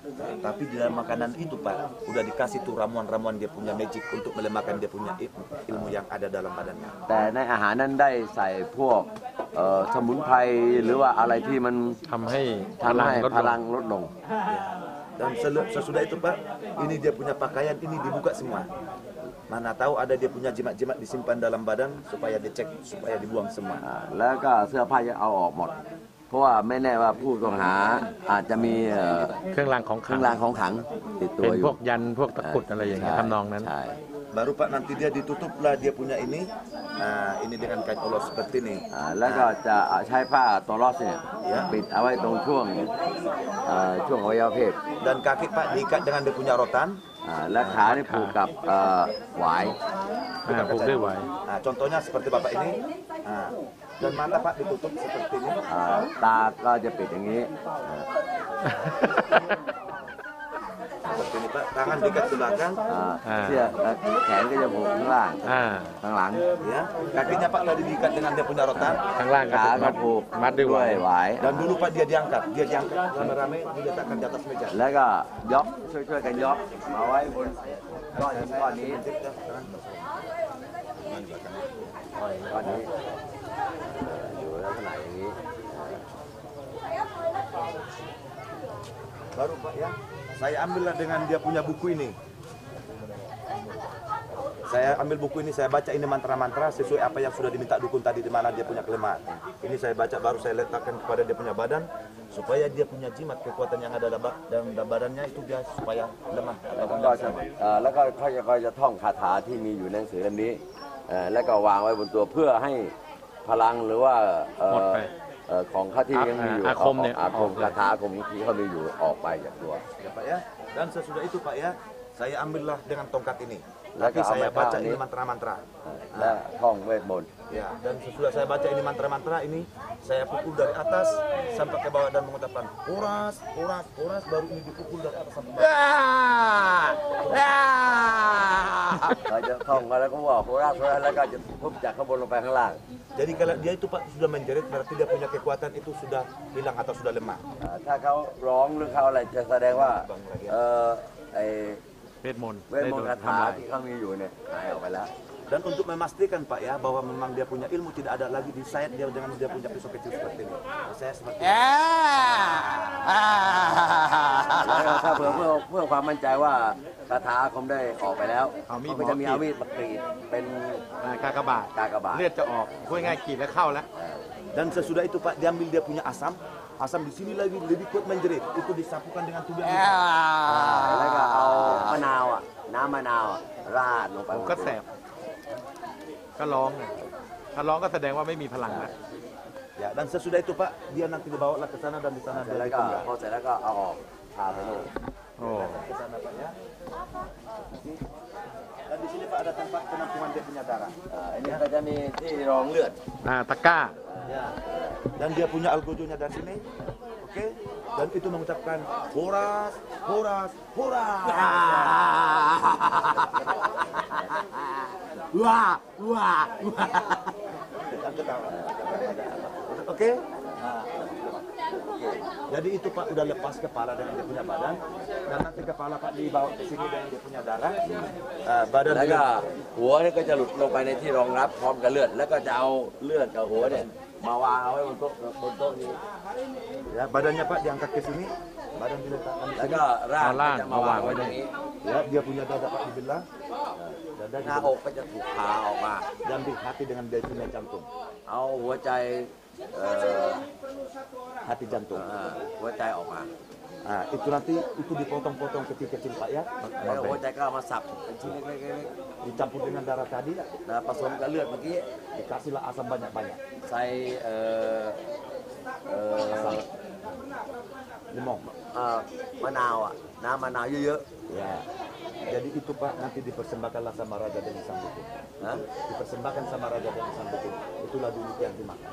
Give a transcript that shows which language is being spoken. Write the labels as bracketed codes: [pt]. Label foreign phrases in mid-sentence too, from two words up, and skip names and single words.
[id] Tapi di dalam makanan itu Pak, udah dikasih tuh ramuan-ramuan dia punya magic untuk melemahkan dia punya ilmu yang ada dalam badannya. [th] แต่ในอาหารนั้นได้ใส่พวกสมุนไพรหรือว่าอะไรที่มัน ทำให้ ทำให้พลังลดลง [id] Dan sesudah itu Pak, ini dia punya pakaian ini dibuka semua. Mana tahu ada dia punya jimat-jimat disimpan dalam badan supaya dicek, supaya dibuang semua. [th] แล้วก็เสื้อผ้าจะเอาออกหมด เพราะว่าไม่แน่ว่าผู้ต้องหาอาจจะมี เครื่องรางของ เค ขลั รื่อง งรางของขลังติดตัว เป็น อยู่ พวกยันพวกตะกรุดอะไรอย่างเงี้ยทำนองนั้น ใช่ [id] Baru Pak nanti dia ditutuplah dia punya ini, ini dengan kain ulos seperti ini. [th] แล้วก็จะใช้ผ้าตัวลอสเนี่ยปิดเอาไว้ตรงช่วงอวัยวะเพศ [id] Dan kaki Pak diikat dengan dia punya rotan. [th] และขานี่ผูกกับหวาย ผูกด้วยไหว [id] Nah, contohnya seperti Bapak ini. Dan mata Pak ditutup seperti ini. [th] ตาก็จะปิดอย่างนี้ [id] Seperti ini Pak, tangan diikat ke belakang. [th] เสื้อแขนก็จะผูกข้างล่างข้างหลัง [id] Ya, kakinya Pak lagi diikat dengan dia punya rotan. [th] ข้างล่างก็ ขา ถูก ก็ผูก มัดด้วยไหว หวาย [id] Dan dulu Pak dia diangkat rame-rame diletakkan di atas meja. [th] แล้วก็ยกช่วยกันยกมาไว้บนก้อนนี้ก้อนนี้อยู่ลักษณะอย่างนี้ [id] Baru Pak ya, saya ambillah dengan dia punya buku ini. Saya ambil buku ini, saya baca ini mantra-mantra sesuai apa yang sudah diminta dukun tadi di mana dia punya kelemahan. Ini saya baca baru saya letakkan kepada dia punya badan supaya dia punya jimat kekuatan yang ada dalam badannya itu dia supaya lemah. [th] แล้วก็เขาจะท่องคาถาที่มีอยู่ในหนังสือเล่มนี้แล้วก็วางไว้บนตัวเพื่อให้พลังหรือว่า หมดไป ของเขาที่ยังมีอยู่ อาคมเนี่ย อาคมคาถาอาคมที่เขามีอยู่ออกไปจากตัว [id] Ya Pak ya. Dan sesudah itu Pak ya, saya ambillah dengan tongkat ini. [th] แล้วก็ [id] Tapi [th] เอา [id] saya [th] มาท่า [id] baca [th] นี้ [id] ini mantra-mantra. [th] และท่องเวทมนต์ [id] Ya, dan sesudah saya baca ini mantra-mantra ini, saya pukul dari atas sampai ke bawah dan mengucapkan uras, uras, uras, baru ini dipukul dari atas sampai bawah. [th] เราจะท่องมาแล้วก็บอกโคราชแล้วก็จะทุบจากข้างบนลงไปข้างล่าง [id] Jadi kalau dia itu Pak sudah menjerit berarti dia punya kekuatan itu sudah hilang atau sudah lemah. [th] ถ้าเขาร้องหรือเขาอะไรจะแสดงว่าไอ เวทมนต์ เวทมนต์คาถาที่เขามีอยู่เนี่ยหายออกไปแล้ว [id] Dan untuk memastikan Pak ya bahwa memang dia punya ilmu tidak ada lagi di sayap dia dengan dia punya pisau kecil seperti ini. Saya seperti ini. [th] แล้วก็ถ้าเพื่อความมั่นใจว่าคาถาอาคมได้ออกไปแล้วก็จะมีอาวิธมากรีดเป็น กากบาท กากบาท เลือดจะออกพูดง่ายๆกรีดแล้วเข้าแล้ว [id] Dan sesudah itu Pak diambil dia punya asam, asam di sini lagi lebih kuat menjerit. Itu disapukan dengan tubuh yang [th] แล้วก็เอามะนาวอ่ะน้ำมะนาวราดลงไป ผมก็แสบก็ร้องไงถ้าร้องก็แสดงว่าไม่มีพลังแล้ว [id] Ya, dan sesudah itu Pak dia nanti dibawa ke sana dan di sana [th] แล้ว [id] dia [th] ก็ [id] ditinggal. [th] พอเสร็จแล้วก็เอาออกพาไปโน่น โอ้ [id] Ke sana Pak ya. Dan di sini Pak ada tempat penampungan dia punya darah. [th] อันนี้ก็จะมีที่รองเลือด ตะกร้า [id] Ya. Dan dia punya algojonya dari sini. Oke. Dan itu mengucapkan horas, horas, horas. Wah, wah, Dan ketawa. Oke. Jadi itu Pak udah lepas kepala dengan dia punya badan dan nanti kepala Pak dibawa ke sini dengan dia punya darah. Badan [th] แล้วก็ [id] dia [th] หัวเนี่ยก็จะหลุดลงไปในที่รองรับพร้อมกับเลือด แล้วก็จะเอาเลือดกับหัวเนี่ยมาวางเอาไว้บนโต๊ะนี้ [id] ya badannya Pak diangkat ke sini, badan diletakkan di [th] แล้ว [id] sini. [th] ก็ร่าง เอาร่าง ก็จะมาวางไว้ตรงนี้ [id] Ya, dia punya dada Pak dibelah. Dada [th] หน้าอกก็จะถูกผ่าออกมา [id] diambil hati dengan dia punya jantung. [th] เอาหัวใจเอ่อ [id] Hati jantung. [th] หัวใจออกมา [id] Nah, itu nanti itu dipotong-potong kecil-kecil Pak ya. [th] แล้วหัวใจก็เอามาสับเป็นชิ้นเล็กๆ [id] Dicampur dengan darah tadi, [th] ๆแล้วผสมกับเลือดเมื่อกี้ [id] dikasihlah asam banyak-banyak. [th] ใส่ [id] Limau. [th] มะนาวอ่ะน้ำมะนาวเยอะ [id] Ya. Jadi itu Pak nanti dipersembahkanlah sama Raja Deni Sambutin. [th] ๆนะ [id] Dipersembahkan sama Raja Deni Sambutin. Itulah dulu yang dimakan.